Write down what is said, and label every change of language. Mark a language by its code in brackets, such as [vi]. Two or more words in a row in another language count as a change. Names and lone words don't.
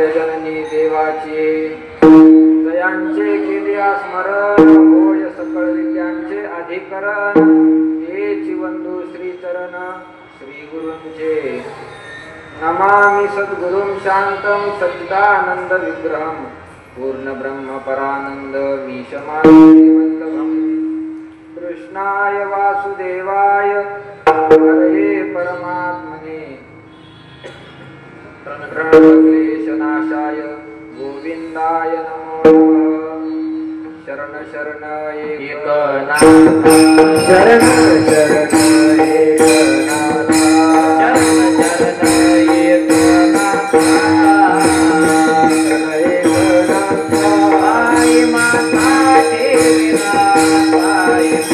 [mr] जननी देवाची जयांचे केल्या स्मरण होय सकळ विद्यांचे अधिकरण तेची वंदू श्री चरण श्री गुरूंचे [sa] नमामि सद्गुरुं शांतं सच्चिदानंद विग्रहं पूर्ण ब्रह्म परानंद मीशमानवल्लभं कृष्णाय वासुदेवाय हरे परमात्मने प्रणतक्लेशनाशाय गोविंदाय नमो नमः [mr] शरण शरण एकनाथ शरण शरण एकनाथ शरण शरण एकनाथ आई माता देवीना आई